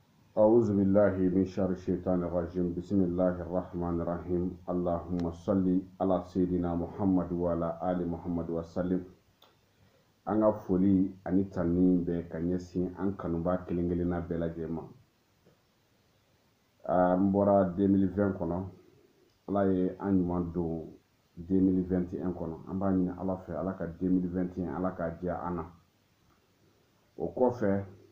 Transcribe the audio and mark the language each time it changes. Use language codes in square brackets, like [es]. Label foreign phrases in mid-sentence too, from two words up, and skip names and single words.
[ar] أعوذ بالله من شر الشيطان الرجيم بسم الله الرحمن الرحيم اللهم صل على سيدنا محمد وعلى آل محمد وسلم [bm] anga foli ani tanni be kanyesi an kanuba kelengelena bela jema mbora 2020 kono ala ye an ɲuman don 2021 kono an b'a ɲini ala fɛ ala ka 2021 ala ka diya an na o kɔfɛ